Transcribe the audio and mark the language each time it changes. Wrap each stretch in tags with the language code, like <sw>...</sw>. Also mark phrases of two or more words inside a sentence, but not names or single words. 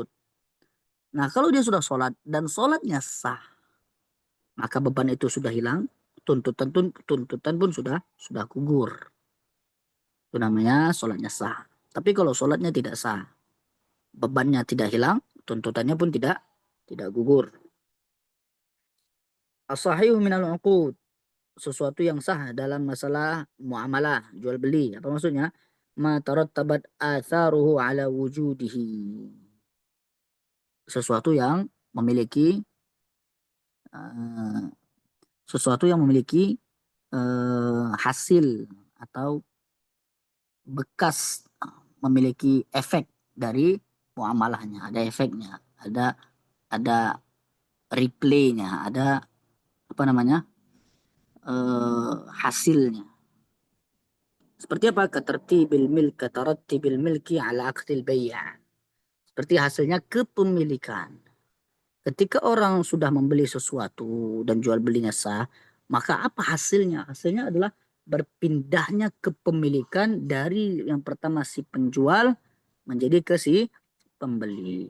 <id>Nah, kalau dia sudah sholat dan sholatnya sah, maka beban itu sudah hilang, tuntutan pun sudah gugur. Itu namanya sholatnya sah. Tapi kalau sholatnya tidak sah, bebannya tidak hilang, tuntutannya pun tidak gugur.</id> <ar>الصحيح من العقود,</ar> <id>sesuatu yang sah dalam masalah muamalah, jual beli. Apa maksudnya?</id> <ar>ما ترتبت آثاره على وجوده.</ar> <id>Sesuatu yang memiliki uh, hasil atau bekas, memiliki efek dari muamalahnya, ada efeknya, ada replaynya, ada apa namanya, hasilnya. Seperti apa?</id> <ar>كترتب الملك على عقد البيع'.</ar> <id>Seperti hasilnya kepemilikan. Ketika orang sudah membeli sesuatu dan jual belinya sah, maka apa hasilnya? Hasilnya adalah berpindahnya kepemilikan dari yang pertama si penjual menjadi ke si pembeli.</id>